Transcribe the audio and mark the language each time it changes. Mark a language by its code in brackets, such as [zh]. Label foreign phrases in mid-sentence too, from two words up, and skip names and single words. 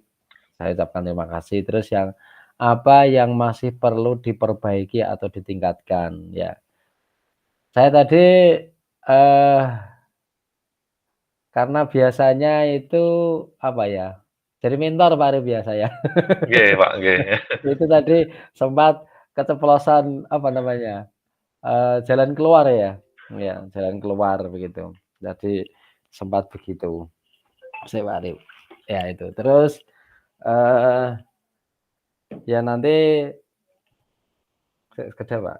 [id] Saya ucapkan terima kasih. Terus yang apa yang masih perlu diperbaiki atau ditingkatkan ya. Saya tadi eh karena biasanya itu apa ya? Jadi mentor Pak Arif ya saya. Nggih Pak, nggih. Itu tadi sempat keceplosan apa namanya? Jalan keluar ya. Ya, jalan keluar begitu. Jadi sempat begitu. Saya Pak Arif. Ya itu. Terus ya nanti sekedar Pak.